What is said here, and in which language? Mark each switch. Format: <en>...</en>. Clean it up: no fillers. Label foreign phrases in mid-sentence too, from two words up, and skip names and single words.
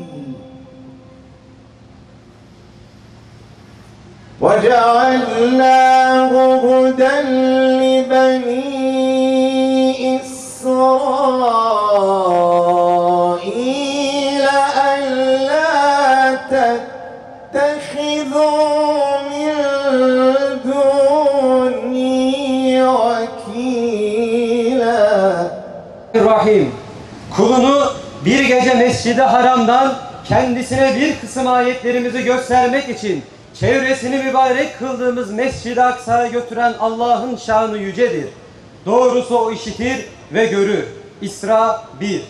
<ar>وجعلناه هدى لبني إسرائيل ألا تتخذوا من دوني وكيلا.</ar> <tr>Rahim, kulunu bir gece Mescid-i Haram'dan kendisine bir kısım ayetlerimizi göstermek için çevresini mübarek kıldığımız Mescid-i Aksa'ya götüren Allah'ın şanı yücedir. Doğrusu o işitir ve görür. İsra 1.</tr>